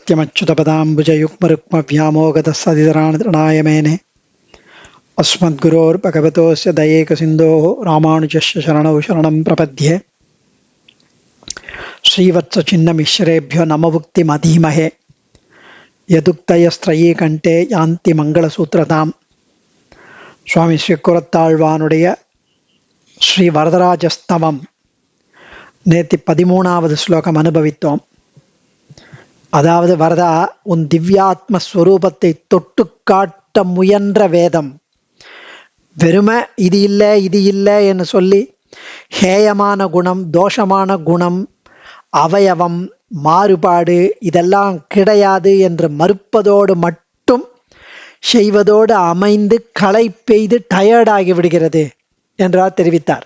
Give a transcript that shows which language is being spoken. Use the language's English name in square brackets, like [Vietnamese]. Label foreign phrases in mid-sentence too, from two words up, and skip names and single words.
[Sanskrit] नित्यमच्युतपदाम्बुजयुग्मरुक्मव्यामोगतस्सदितराणतृणाय मेने अस्मद्गुरोर्भगवतोऽस्य दयैकसिन्धोः रामानुजस्य शरणौ शरणं प्रपद्ये श्रीवत्सचिन्नमिश्रेभ्यो नमभुक्तिमधीमहे यदुक्तयस्त्रयी कण्ठे यान्ति मङ्गलसूत्रताम् [Tamil] சுவாமி ஸ்ரீக்குரத்தாழ்வானுடைய ஸ்ரீ வரதராஜஸ்தவம் நேற்று 13வது ஸ்லோகம் அனுபவித்தோம். அதாவது, வரதா, உன் திவ்யாத்ம ஸ்வரூபத்தை தொட்டு காட்ட முயன்ற வேதம் வெறுமை இது இல்லை இது இல்லை என்று சொல்லி ஹேயமான குணம், தோஷமான குணம், அவயவம், மாறுபாடு இதெல்லாம் கிடையாது என்று மறுப்பதோடு மட்டும் செய்வதோடு அமைந்து களை பெய்து டயர்டாகி விடுகிறது என்றார் தெரிவித்தார்.